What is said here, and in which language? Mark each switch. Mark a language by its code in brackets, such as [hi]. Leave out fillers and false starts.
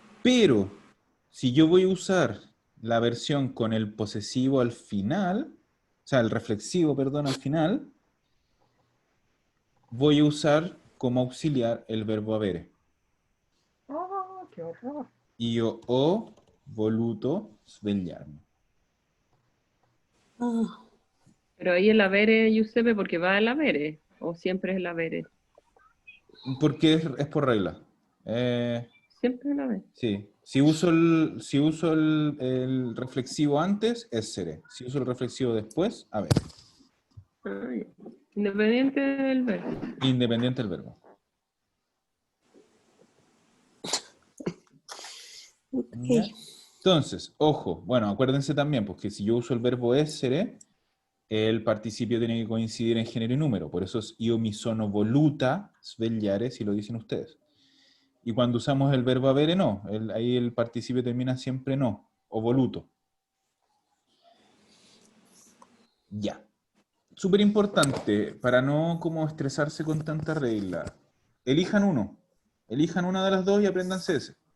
[es] Pero, si yo voy a usar la versión con el posesivo al final, o sea, el reflexivo, perdón, al final, voy a usar como auxiliar el verbo avere. Oh, qué horror. [it] Io ho voluto svegliarmi. [es] Ah, Pero ahí el haber, Giuseppe, porque va el haber, o siempre es el haber. Porque es por regla. Siempre es el haber. Sí. Si uso el reflexivo antes, es seré. Si uso el reflexivo después, a ver. Ah, ya. Independiente del verbo. Independiente del verbo. ok. ¿Ya? Entonces, ojo, bueno, acuérdense también, porque si yo uso el verbo essere, el participio tiene que coincidir en género y número. Por eso es [it] io mi sono voluta svegliare, [es] si lo dicen ustedes. Y cuando usamos el verbo avere, no. Ahí el participio termina siempre no, o voluto. Ya. Súper importante, para no como estresarse con tanta regla. Elijan uno. Elijan una de las dos y apréndanse ese.